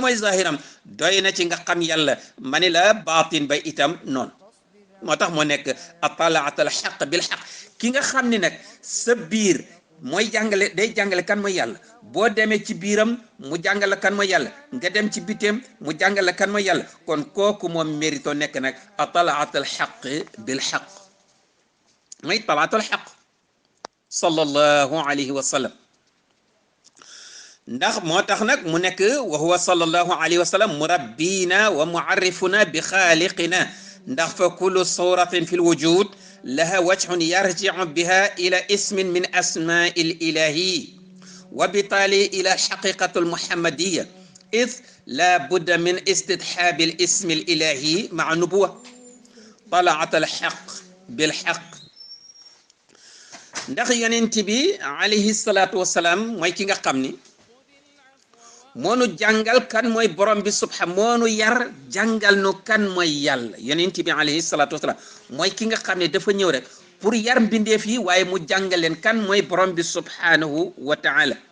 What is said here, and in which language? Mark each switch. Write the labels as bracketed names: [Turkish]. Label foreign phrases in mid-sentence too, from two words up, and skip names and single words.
[Wolof] mooy zahiram doy na ci nga xam yàlla ma ni la baatin ba itam noonu moo tax moo nekk [Arabic] طلعة الحق بالحق [Wolof] ki nga xam ni nag sa biir mooy jàngale day jàngale kan mooy yàlla boo demee ci biiram mu jàngale kan mooy yàlla nga dem ci biteem mu jàngale kan mooy yàlla kon kooku moom mérito nekk nag atalaatul xaq bil xaq mooy [Arabic] طلعة الحق صلى الله عليه وسلم [Wolof] ndax moo tax nag mu nekk [Arabic] وهو صلى الله عليه وسلم مربينا ومعرفنا بخالقنا ndax فكل صورة في الوجود لها وجه يرجع بها إلى اسم من أسماء الإله وبالتالي إلى الحقيقة المحمدية إذ لا بد من استدحاب الاسم الإلهي مع نبوة طلعت الحق بالحق. [Wolof] ndax yonent bi [Arabic] عليه الصلاة والسلام [Wolof] mooy ki nga xam ni moonu jàngal kan mooy borom bi subhanahu moonu yar jàngal nu kan mooy yàlla. yonent bi [Arabic] عليه الصلاة والسلام [Wolof] mooy ki nga xam ne dafa ñëw rek pour yar mbindeef yi waaye mu jàngal leen kan mooy borom bi [Arabic] سبحانه وتعالى.